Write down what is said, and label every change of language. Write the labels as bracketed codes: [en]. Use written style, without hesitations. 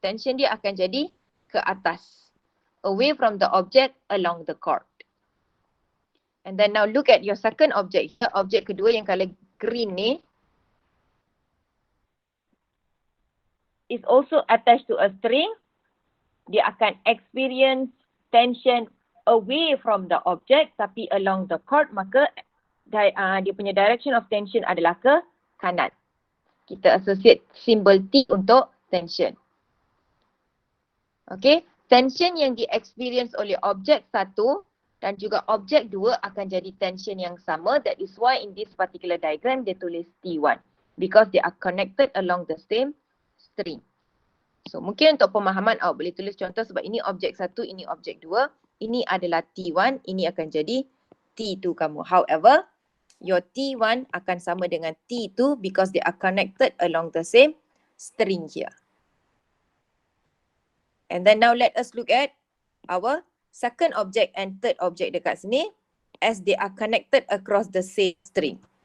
[ms] Tension dia akan jadi ke atas. [en] Away from the object along the chord. And then now look at your second object here. [ms] Objek kedua yang color green ni is also attached to a string. Dia akan experience tension away from the object tapi along the chord, maka dia punya direction of tension adalah ke kanan. Kita associate symbol T untuk tension. Okay. Tension yang di-experience oleh objek satu dan juga objek dua akan jadi tension yang sama. [en] That is why in this particular diagram dia tulis T1. Because they are connected along the same string. [ms] So mungkin untuk pemahaman awak boleh tulis contoh sebab ini objek satu, ini objek dua. Ini adalah T1, ini akan jadi T2 kamu. [en] However, your T1 akan sama dengan T2 because they are connected along the same string here. And then now let us look at our second object and third object dekat sini as they are connected across the same string.